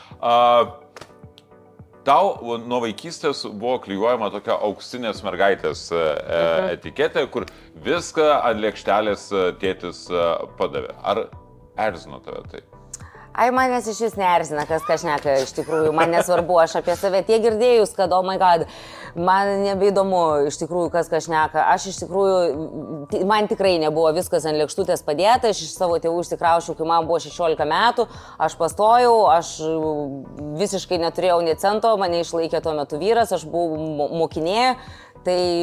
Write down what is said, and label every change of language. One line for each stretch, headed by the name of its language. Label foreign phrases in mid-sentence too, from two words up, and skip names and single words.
Lithuanian: Tau nuo vaikystės buvo klijuojama tokia auksinės mergaitės etiketė, kur viską ant lėkštelės tėtis padavė. Ar erzino tave tai? Ai, manęs iš vis neerzina, kas šneka, iš tikrųjų, man nesvarbu, aš apie save tiek girdėjus, kad,
English: oh my god,
Lithuanian: man nebeįdomu, iš tikrųjų, kas šneka. Aš iš tikrųjų, man tikrai nebuvo viskas ant lėkštutės padėta, aš iš savo tėvų išsikraušiau, kai man buvo 16 metų, aš pastojau, aš visiškai neturėjau nė cento, mane išlaikė tuo metu vyras, aš buvau mokinė, tai...